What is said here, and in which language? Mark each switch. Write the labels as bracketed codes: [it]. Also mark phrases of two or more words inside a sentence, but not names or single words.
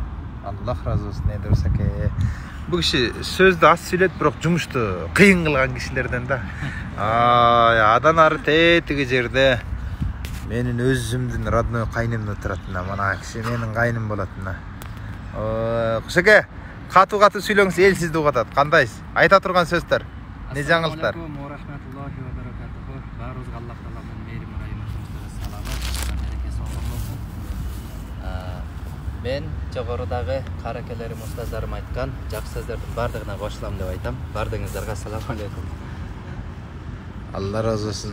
[ky] Аллах разы болсун, Дурус аке. Бул киши сөздү аз сүйлөйт, бирок жумушту кыйын кылган кишилерден да. Адан ары тетиги жерде менин өзүмдүн родной кайнымды турат. Мына киши менин кайным болот. Кушаке, катуу сүйлөңүз, эл сизди угат. Кандайсыз? Айта турган сөздөр, не жаңылыктар? [ar] السلام عليكم ورحمة الله وبركاته. [ky] Баарыбызга Аллах тааланын мээрими райымы саламат, берекеси болсун. Мен жогорудагы каракелерим, устаздарым айткан жакшы сөздөрдүн бардыгына кошулам деп айтам. Бардыгыңыздарга [ar] ассаламу алейкум. [ky] Алла разы болсун.